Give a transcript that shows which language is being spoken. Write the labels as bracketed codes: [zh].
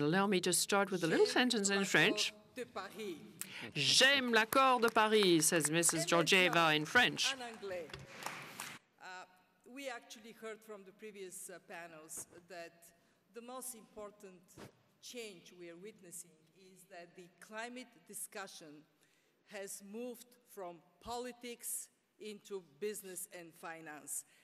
[en] Allow me to start with a little sentence in French. [fr] J'aime l'accord de Paris, [en] says Mrs. Georgieva in French. We actually heard from the previous panels that the most important change we are witnessing is that the climate discussion has moved from politics into business and finance.